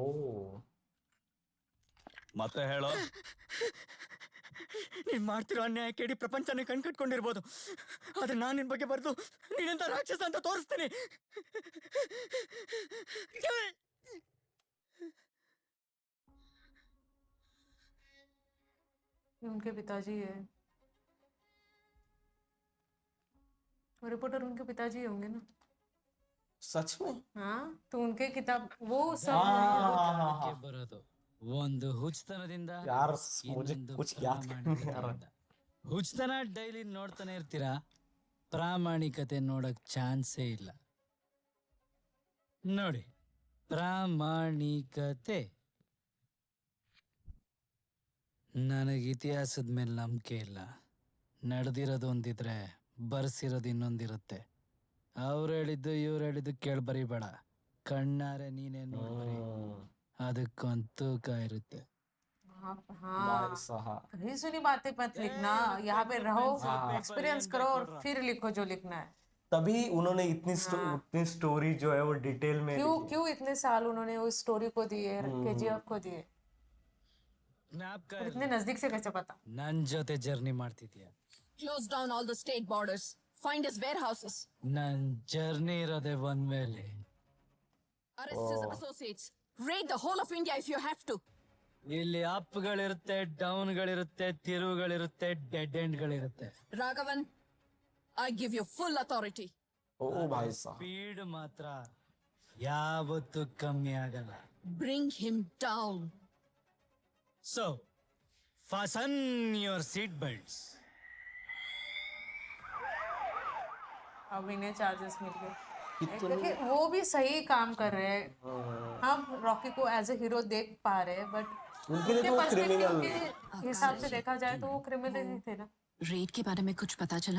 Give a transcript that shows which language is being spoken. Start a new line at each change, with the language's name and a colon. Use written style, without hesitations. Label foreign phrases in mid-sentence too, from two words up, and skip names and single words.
Kannada: ಮತ್ತೆ ಹೇಳೋ. ನೀನ್ ಮಾಡ್ತಿರೋ ಅನ್ಯಾಯಕ್ಕೆ ಇಡೀ ಪ್ರಪಂಚನೇ ಕಣ್ ಕಟ್ಕೊಂಡಿರ್ಬೋದು, ಆದ್ರೆ ನಾನ್ ನಿನ್ ಬಗ್ಗೆ ಬರ್ದು ನೀನೆಂತ ರಾಕ್ಷಸ ಅಂತ ತೋರಿಸ್ತೀನಿ.
Hindi: ये उनके पिताजी है. वो रिपोर्टर उनके पिताजी होंगे ना. सच में? हाँ तो उनके किताब वो सब हाँ
Kannada: ಬರೋದು ಒಂದು ಹುಚ್ಚತನದಿಂದ,
Hindi: यार मुझे
Kannada: ಇನ್ನೊಂದು
Hindi: कुछ याद नहीं आ रहा.
Kannada: ಪ್ರಾಮಾಣಿಕತೆಯಿಂದ. ಹುಚ್ಚತನ ಡೈಲಿ ನೋಡ್ತಾನೆ ಇರ್ತೀರಾ, ಪ್ರಾಮಾಣಿಕತೆ ನೋಡಕ್ ಚಾನ್ಸೇ ಇಲ್ಲ. ನೋಡಿ, ಪ್ರಾಮಾಣಿಕತೆ. ನನಗೆ ಇತಿಹಾಸದ ಮೇಲೆ ನಂಬಿಕೆ ಇಲ್ಲ. ನಡೆದಿರೋದು ಒಂದಿದ್ರೆ ಬರ್ಸಿರೋದು ಇನ್ನೊಂದಿರುತ್ತೆ. ಅವ್ರು ಹೇಳಿದ್ದು ಇವ್ರು ಹೇಳಿದ್ದು ಕೇಳಿ ಬರೀಬೇಡ, ಕಣ್ಣಾರೆ ನೀನೇ ನೋಡಿ ಬರೀ. ಅದಕ್ಕೊಂದು ತೂಕ ಇರುತ್ತೆ.
Hindi: हाँ भाई साहब कहीं सुनी बातें मत लिखना, यहाँ पे रहो, एक्सपीरियंस करो और फिर लिखो जो लिखना है. तभी उन्होंने इतनी स्टोरी जो है वो डिटेल में क्यों इतने साल उन्होंने उस स्टोरी को दिए, KGF को दिए.
Kannada: ಜ್ಞಾಪಕ
Hindi: और इतने नजदीक से कैसे पता?
Kannada: ನನ್ ಜೊತೆ ಜರ್ನಿ ಮಾಡ್ತಿದ್ಯಾ?
English: Close down all the state borders. Find his warehouses.
Kannada: ನನ್ ಜರ್ನಿ ಇರೋದೇ ಒಂದ್ ಮೇಲೆ.
English: Arrest his associates. Raid the whole of India if you have to.
Kannada: ಇಲ್ಲಿ ಅಪ್ಗಳಿರುತ್ತೆ, ಡೌನ್ಗಳಿರುತ್ತೆ, ತಿರುವುಗಳಿರುತ್ತೆ, ಡೆಡ್ ಎಂಡ್ಗಳಿರುತ್ತೆ.
English: Raghavan, I give you full authority.
Hindi: ओ भाई साहब
Kannada: ಸ್ಪೀಡ್ ಮಾತ್ರ ಯಾವತ್ತೂ ಕಮ್ಮಿ ಆಗಲ್ಲ.
English: Bring him down. ಸೊ fasten your seat belts.
Hindi: अब इन्हें चार्जेस मिल गए. क्योंकि वो भी सही काम कर रहे हैं. हम रॉकी को
English: as a hero
Hindi: देख पा रहे हैं, बट उनके लिए तो पर्सपेक्टिव के हिसाब से देखा जाए तो वो क्रिमिनल ही थे ना. रेड के बारे में कुछ पता चला?